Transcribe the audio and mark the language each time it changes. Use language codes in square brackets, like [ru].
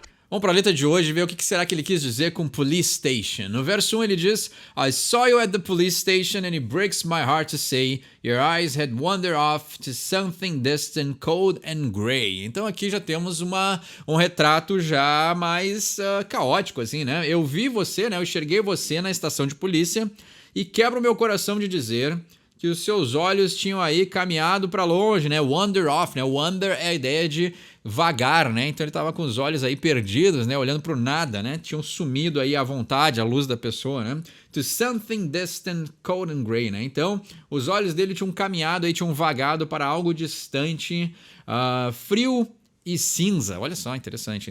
[pt] Vamos para a letra de hoje ver o que será que ele quis dizer com [en] police station. [pt] No verso 1 ele diz: [en] I saw you at the police station and it breaks my heart to say your eyes had wandered off to something distant, cold and grey. [pt] Então aqui já temos um retrato já mais caótico, assim, né? Eu vi você, né? Eu enxerguei você na estação de polícia e quebra o meu coração de dizer que os seus olhos tinham aí caminhado para longe, né? [en] Wander off, [pt] né? Wander é a ideia de vagar, né? Então ele estava com os olhos aí perdidos, né? Olhando para o nada, né? Tinham sumido aí à vontade, a luz da pessoa, né? [en] To something distant, cold and grey, né? [pt] Então os olhos dele tinham caminhado aí, tinham vagado para algo distante, frio e cinza. Olha só, interessante.